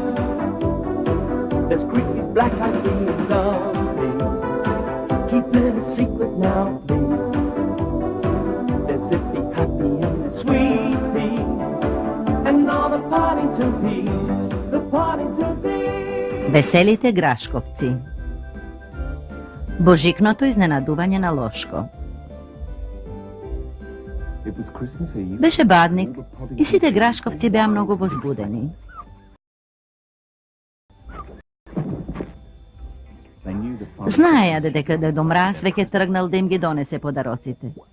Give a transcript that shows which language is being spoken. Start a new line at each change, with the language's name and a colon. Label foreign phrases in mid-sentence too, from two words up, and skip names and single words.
English: There's creepy black-eyed being lovely, keep it a secret now, please. There's zippy, happy, and the sweet pea, and all the Partington Bees, the Partington Bees.
Macedonian: Veselite Graškovci. Божикното изненадување на Лошко. Беше бадник и сите Грашковци беа многу возбудени. Знаеја дека Дедо Мраз веќе тргнал да им ги донесе подароците.